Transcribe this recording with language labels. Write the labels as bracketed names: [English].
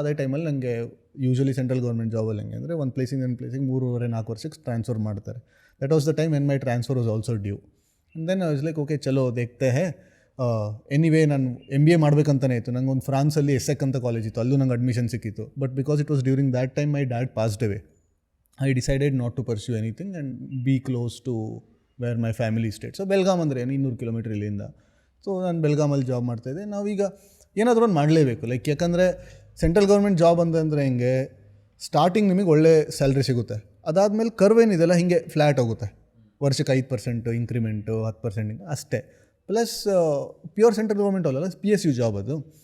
[Kannada] ಅದೇ ಟೈಮಲ್ಲಿ ನನಗೆ ಯೂಶ್ವಲಿ ಸೆಂಟ್ರಲ್ ಗೌರ್ಮೆಂಟ್ ಜಾಬಲ್ಲಿ ಹೆಂಗೆ ಅಂದರೆ ಒಂದು ಪ್ಲೇಸಿಂದ 3-4 ವರ್ಷಕ್ಕೆ ಟ್ರಾನ್ಸ್ಫರ್ ಮಾಡ್ತಾರೆ. [English] That was the time when my transfer was also due. And then I was like okay [Hindi] ಚಲೋ ದೇಖ್ತೆ ಹೇ. [Kannada] ಎನಿವೇ ನಾನು MBA ಮಾಡಬೇಕಂತಲೇ ಇತ್ತು. ನಂಗೆ ಒಂದು ಫ್ರಾನ್ಸಲ್ಲಿ ESSEC ಅಂತ ಕಾಲೇಜ್ ಇತ್ತು, ಅಲ್ಲೂ ನಂಗೆ ಅಡ್ಮಿಷನ್ ಸಿಕ್ಕಿತ್ತು. [English] But because it was during that time my dad passed away, I decided not to pursue anything and be close to where my family stayed. [Kannada] So Belgaum ಅಂದರೆ 200 ಕಿಲೋಮೀಟ್ರ್ ಇಲ್ಲಿಂದ. ಸೊ ನಾನು ಬೆಲ್ಗಾಮಲ್ಲಿ job ಮಾಡ್ತಾಯಿದ್ದೆ. ನಾವೀಗ ಏನಾದರೂ ಒಂದು ಮಾಡಲೇಬೇಕು, ಲೈಕ್ ಯಾಕಂದರೆ ಸೆಂಟ್ರಲ್ ಗೌರ್ಮೆಂಟ್ ಜಾಬ್ ಅಂತಂದರೆ ಹೆಂಗೆ ಸ್ಟಾರ್ಟಿಂಗ್ ನಿಮಗೆ ಒಳ್ಳೆ ಸ್ಯಾಲ್ರಿ ಸಿಗುತ್ತೆ, ಅದಾದಮೇಲೆ ಕರ್ವ್ ಏನಿದೆಲ್ಲ ಹಿಂಗೆ ಫ್ಲ್ಯಾಟ್ ಹೋಗುತ್ತೆ. ವರ್ಷಕ್ಕೆ 5% ಇಂಕ್ರಿಮೆಂಟು, 10% ಅಷ್ಟೇ. ಪ್ಲಸ್ ಪ್ಯೂರ್ ಸೆಂಟ್ರಲ್ ಗೌರ್ಮೆಂಟ್ ಅಲ್ಲ, PSU ಜಾಬ್ ಅದು.